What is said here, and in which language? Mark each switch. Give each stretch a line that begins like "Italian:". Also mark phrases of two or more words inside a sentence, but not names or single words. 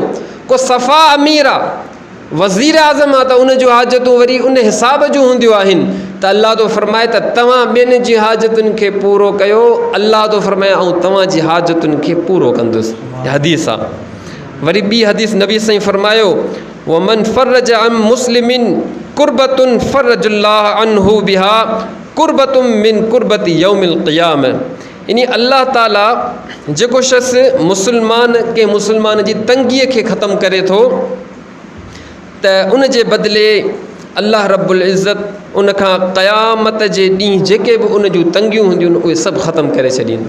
Sindhi: को सफ़ा अमीर आहे, वज़ीर आज़म आहे, त उन जूं हाजतूं वरी उन हिसाब जूं हूंदियूं आहिनि। त अल्लाह तो फरमाए त तव्हां ॿियनि जी हाजतुनि खे पूरो कयो, अल्लाह तो फरमाए ऐं तव्हांजी हाजतुनि खे पूरो कंदुसि। हदीस आहे। वरी ॿी हदीस नबी साईं फरमायो
Arabic: ومن فرج عن مسلم كربة فرج الله عنه بها كربة من كرب يوم القيامة.
Sindhi: यानी अल्लाह ताला जेको शख़्स मुसलमान जी तंगीअ खे ख़तमु करे थो त उन जे बदिले अल्लाह रब्बुल इज़्ज़त उन खां क़यामत जे ॾींहुं जेके बि उन जूं तंगियूं हूंदियूं उहे सभु ख़तमु करे छॾींदो।